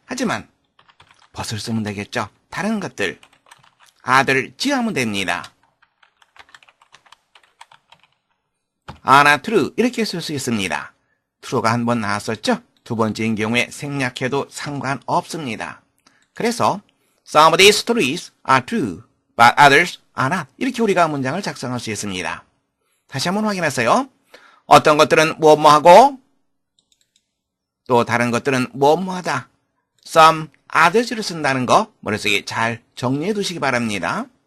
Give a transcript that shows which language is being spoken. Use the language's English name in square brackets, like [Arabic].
[Korean] 하지만 벗을 쓰면 되겠죠? 다른 것들, 아들 지하면 됩니다. 아나 true 이렇게 쓸 수 있습니다. true가 한 번 나왔었죠? 두 번째인 경우에 생략해도 상관없습니다. [English] 그래서 some of these stories are true, but others are not. [Korean] 이렇게 우리가 문장을 작성할 수 있습니다. 다시 한번 확인하세요. 어떤 것들은 뭐뭐하고 또 다른 것들은 뭐뭐하다. some others를 쓴다는 거 머릿속에 잘 정리해 두시기 바랍니다.